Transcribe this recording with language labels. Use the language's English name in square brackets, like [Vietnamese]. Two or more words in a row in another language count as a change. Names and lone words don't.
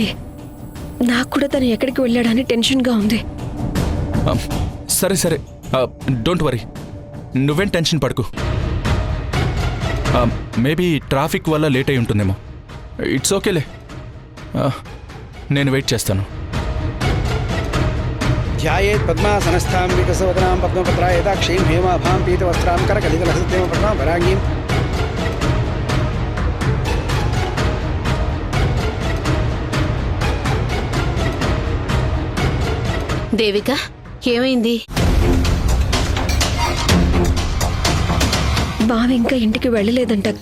[Telugu] నాకు కూడా తను ఎక్కడికి వెళ్ళాడని టెన్షన్గా ఉంది. సరే [English] don't worry, [Telugu] నువ్వేం టెన్షన్ పడకు. మేబీ ట్రాఫిక్ వల్ల లేట్ అయి ఉంటుందేమో. [English] it's okay-le, [Telugu] నేను వెయిట్ చేస్తాను. [Sanskrit] ध्यायेत् पद्मासनस्थां विकसवदनां पद्मपत्रायताक्षीं हेमाभां पीतवस्त्रां करकलितलसत्तेमपद्मां वराङ्गीं [Telugu] దేవిక, ఏమైంది? బావ ఇంకా ఇంటికి వెళ్ళలేదంటక్క.